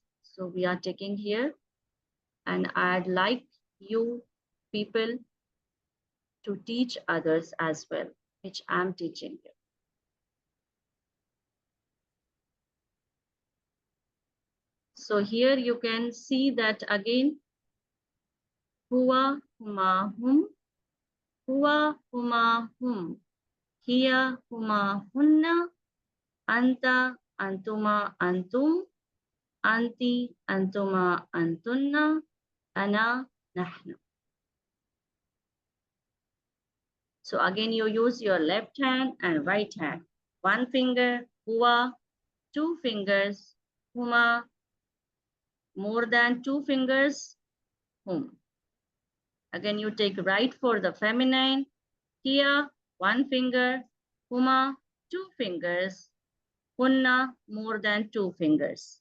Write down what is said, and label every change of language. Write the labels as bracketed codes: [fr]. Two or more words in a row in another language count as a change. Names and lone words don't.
[en] So we are taking here, and I'd like you people to teach others as well, which I'm teaching you. So here you can see that again, [ar] هو، هما، هم، هو، هما، هم، هي، هما, هن، أنت، أنتما، أنتم، أنتِ، أنتما، أنتن، أنا، نحن. [en] So again, you use your left hand and right hand. One finger, huwa, two fingers, huma, more than two fingers, hum. Again, you take right for the feminine, hiya, one finger, huma, two fingers, hunna, more than two fingers.